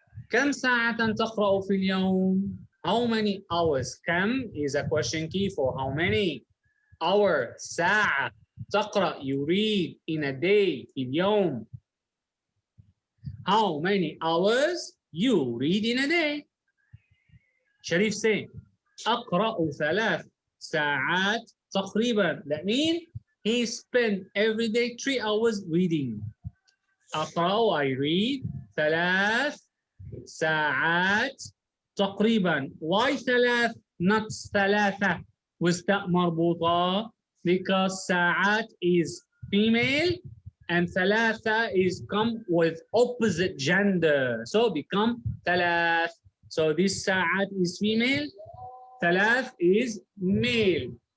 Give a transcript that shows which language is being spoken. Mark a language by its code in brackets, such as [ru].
[ar] كم ساعة تقرأ في اليوم? [en] How many hours? كم is a question key for how many. Hour, ساعة. تقرأ, you read in a day, [ar] في اليوم. [en] How many hours you read in a day? Sharif say, [ar] أقرأ 3 ساعات تقريبا. [en] That means he spent every day 3 hours reading. [ar] أقرأ, [en] I read [ar] 3 ساعات تقريبا. [en] Why 3? Not 3 with تاء مربوطة, because ساعات is female and 3 is come with opposite gender, so become 3. So this ساعات is female, 3 is male.